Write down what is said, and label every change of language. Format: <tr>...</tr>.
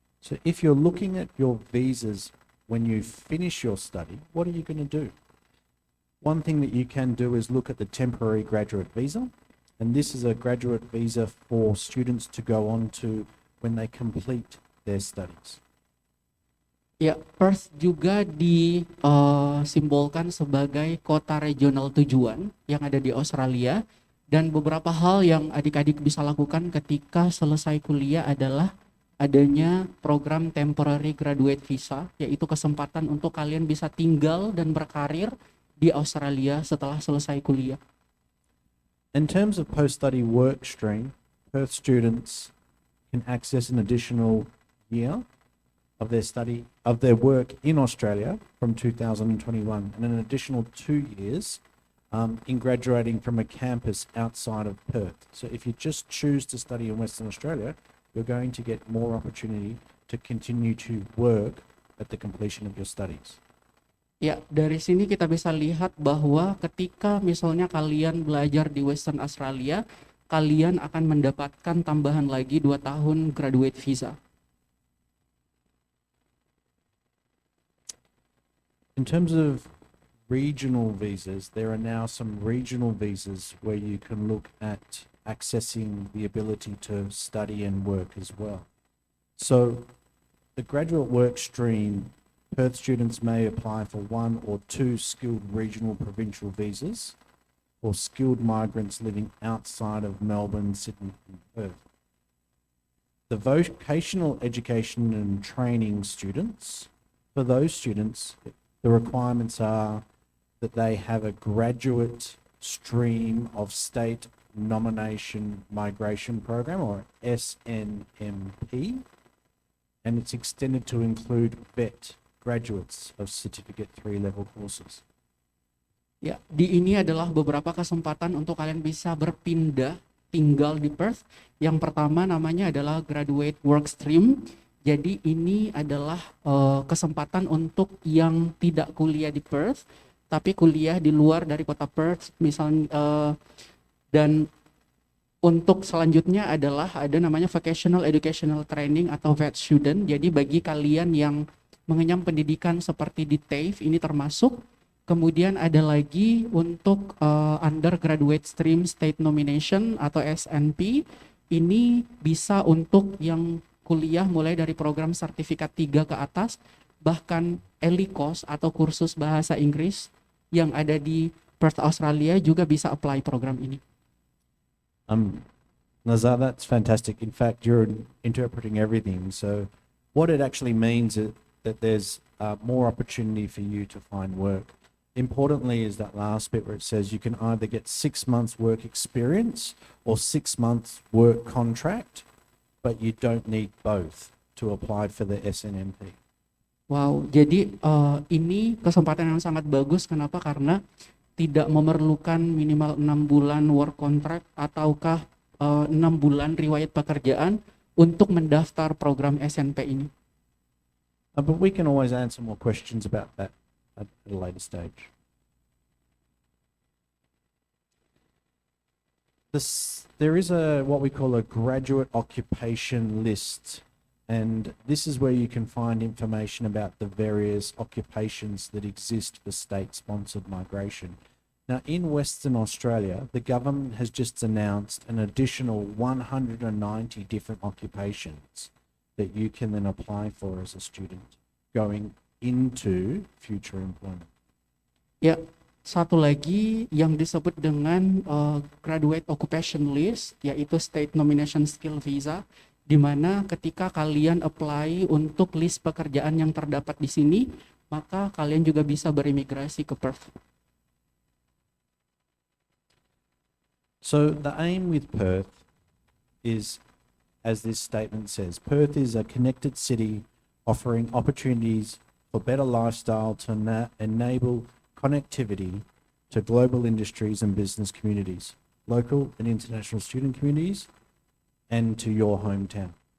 <en>So if you're looking at your visas when you finish your study, what are you going to do? One thing that you can do is look at the temporary graduate visa. And this is a graduate visa for students to go on to when they complete their studies.</en> <id>Ya, Perth juga disimbolkan sebagai kota regional tujuan yang ada di Australia, dan beberapa hal yang adik-adik bisa lakukan ketika selesai kuliah adalah adanya program temporary graduate visa, yaitu kesempatan untuk kalian bisa tinggal dan berkarir di Australia setelah selesai kuliah.</id> <en>In terms of post-study work stream, Perth students can access an additional year of their study, of their work in Australia from 2021, and an additional 2 years in graduating from a campus outside of Perth. So if you just choose to study in Western Australia, you're going to get more opportunity to continue to work at the completion of your studies.</en> <id>Ya, dari sini kita bisa lihat bahwa ketika misalnya kalian belajar di Western Australia, kalian akan mendapatkan tambahan lagi 2 tahun graduate visa.</id> <en>In terms of regional visas, there are now some regional visas where you can look at accessing the ability to study and work as well. So the graduate work stream, Perth students may apply for 1 or 2 skilled regional provincial visas for skilled migrants living outside of Melbourne, Sydney and Perth. The vocational education and training students, for those students, the requirements are that they have a graduate stream of state nomination migration program, or SNMP, and it's extended to include VET graduates of Certificate 3 level courses.</en> <id>Ya, di ini adalah beberapa kesempatan untuk kalian bisa berpindah tinggal di Perth. Yang pertama namanya adalah Graduate Work Stream. Jadi ini adalah kesempatan untuk yang tidak kuliah di Perth, tapi kuliah di luar dari kota Perth, misalnya Dan untuk selanjutnya adalah ada namanya Vocational Educational Training atau VET student. Jadi bagi kalian yang mengenyam pendidikan seperti di TAFE ini termasuk. Kemudian ada lagi untuk undergraduate stream state nomination atau SNP. Ini bisa untuk yang kuliah mulai dari program sertifikat 3 ke atas, bahkan ELICOS atau kursus bahasa Inggris yang ada di Perth, Australia juga bisa apply program ini.</id> <en>Nazar, that's fantastic. In fact, you're interpreting everything. So what it actually means is that there's more opportunity for you to find work. Importantly is that last bit where it says you can either get 6 months work experience or 6 months work contract, but you don't need both to apply for the SNMP.</en> <id>Wow, jadi ini kesempatan yang sangat bagus. Kenapa? Karena tidak memerlukan minimal 6 bulan work contract ataukah 6 bulan riwayat pekerjaan untuk mendaftar program SNP ini.</id> <en>But we can always answer more questions about that at a later stage. There is what we call a graduate occupation list, and this is where you can find information about the various occupations that exist for state-sponsored migration. Now, in Western Australia, the government has just announced an additional 190 different occupations that you can then apply for as a student going into future employment.</en> <id>Ya, satu lagi yang disebut dengan graduate occupation list, yaitu state nomination skill visa, di mana ketika kalian apply untuk list pekerjaan yang terdapat di sini, maka kalian juga bisa berimigrasi ke Perth.</id> <en>So the aim with Perth is, as this statement says, Perth is a connected city offering opportunities for better lifestyle to enable connectivity to global industries and business communities, local and international student communities, and to your hometown.</en>